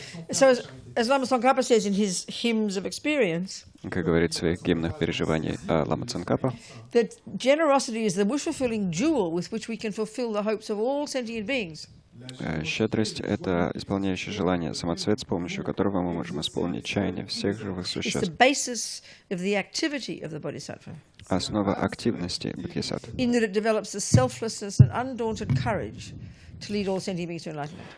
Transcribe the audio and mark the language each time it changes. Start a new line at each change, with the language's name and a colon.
English: So as Lama Tsongkhapa says in his hymns of experience,
Russian: как говорит в своих гимнах переживаний Лама Цонкапа,
English: that generosity is the wish-fulfilling jewel with which we can fulfill the hopes of all sentient beings.
Russian: Щедрость — это исполняющий желание самоцвет, с помощью которого мы можем исполнить чаяние всех живых
English: It's
Russian: существ.
English: the basis of the activity of the bodhisattva,
Russian: Основа активности бодхисаттвы.
English: in that it develops the selflessness and undaunted courage to lead all sentient beings to enlightenment.